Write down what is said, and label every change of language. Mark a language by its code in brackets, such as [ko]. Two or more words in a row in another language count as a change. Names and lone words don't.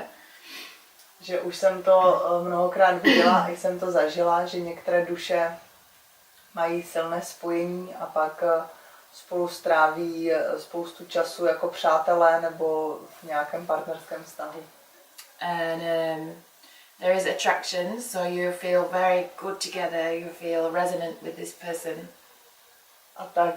[cs] Že už jsem to mnohokrát viděla a jsem to zažila, že některé duše mají silné spojení a pak spolu stráví spoustu času jako přátelé nebo v nějakém partnerském vztahu. [en] And there is attraction, so you feel very good together, you feel resonant with this person.